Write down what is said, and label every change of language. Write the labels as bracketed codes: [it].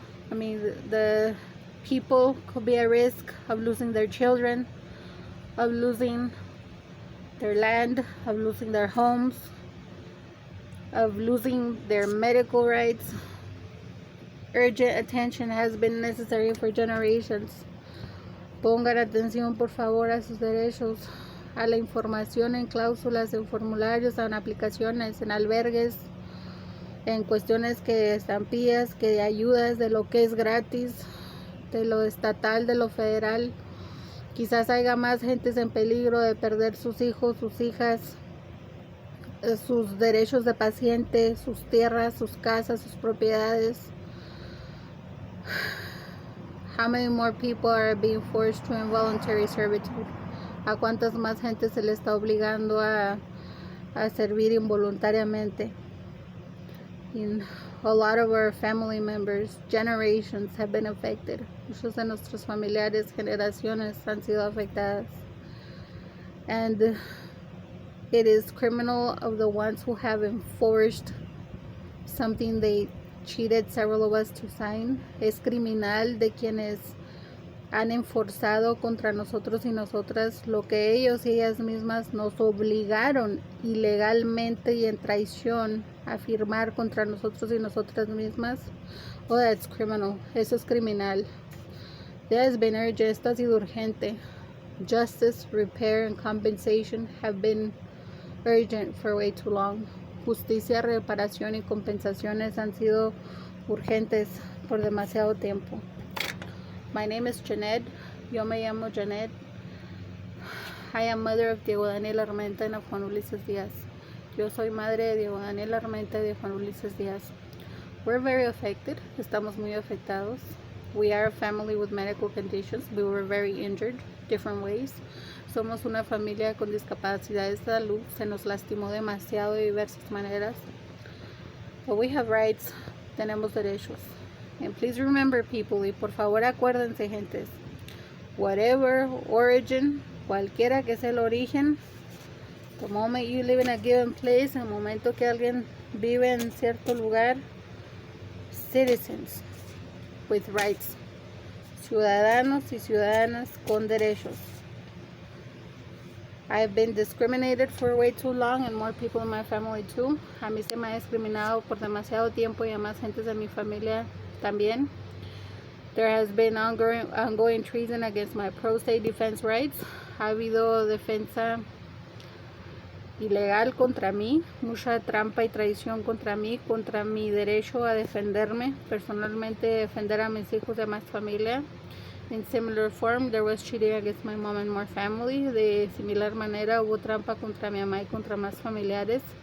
[en] I mean, the people could be at risk of losing their children, of losing their land, of losing their homes, of losing their medical rights. Urgent attention has been necessary for generations. [es] Pongan atención, por favor, a sus derechos, a la información en cláusulas, en formularios, en aplicaciones, en albergues, en cuestiones que estampillas, que de ayudas, de lo que es gratis, de lo estatal, de lo federal. Quizás haya más gentes en peligro de perder sus hijos, sus hijas, sus derechos de paciente, sus tierras, sus casas, sus propiedades. [en] How many more people are being forced to involuntary servitude? [es] ¿A cuántas más gente se le está obligando a servir involuntariamente? [en] And a lot of our family members, generations, have been affected. [es] Muchos de nuestros familiares, generaciones, han sido afectadas. [en] And it is criminal of the ones who have enforced something they cheated several of us to sign. [es] Es criminal de quienes han enforzado contra nosotros y nosotras lo que ellos y ellas mismas nos obligaron ilegalmente y en traición a firmar contra nosotros y nosotras mismas. [en] Oh, that's criminal. [es] Eso es criminal. [en] There has been urgent. [es] Esto ha sido urgente. [en] Justice, repair, and compensation have been urgent for way too long. [es] justicia, reparación y compensaciones han sido urgentes por demasiado tiempo. [en] My name is Janet. [es] Yo me llamo Janet. [en] I am mother of Diego Daniel Armenta and of Juan Ulises Díaz. [es] Yo soy madre de Diego Daniel Armenta y de Juan Ulises Díaz. [en] We're very affected. [es] Estamos muy afectados. [en] We are a family with medical conditions. We were very injured, different ways. [es] Somos una familia con discapacidades de salud. Se nos lastimó demasiado de diversas maneras. [en] But we have rights. [es] Tenemos derechos. [en] And please remember, people, [es] y por favor acuérdense, gentes, [en] whatever origin, [es] cualquiera que sea el origen, [en] the moment you live in a given place, [es] el momento que alguien vive en cierto lugar, [en] citizens with rights, [es] ciudadanos y ciudadanas con derechos. [en] I've been discriminated for way too long, and more people in my family too. [es] A mí se me ha discriminado por demasiado tiempo y a más gentes de mi familia también. [en] There has been ongoing treason against my pro se defense rights. [es] Ha habido defensa ilegal contra mí, mucha trampa y traición contra mí, contra mi derecho a defenderme, personalmente defender a mis hijos y a más familia. [en] In similar form, there was cheating against my mom and more family. [es] De similar manera, hubo trampa contra mi mamá y contra más familiares.